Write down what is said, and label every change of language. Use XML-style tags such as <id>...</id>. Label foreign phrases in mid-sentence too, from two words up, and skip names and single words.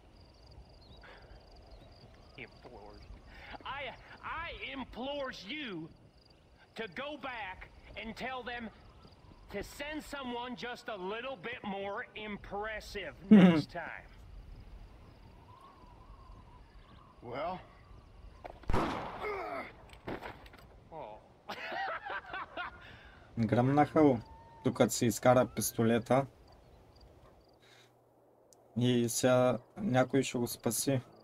<en>Implores. I implores you to go back and tell them to send someone just a little bit more impressive next time. Well? Oh.</en> <bg>Гръмнаха го, докато си изкара пистолета. И сега някой ще го спаси.</bg>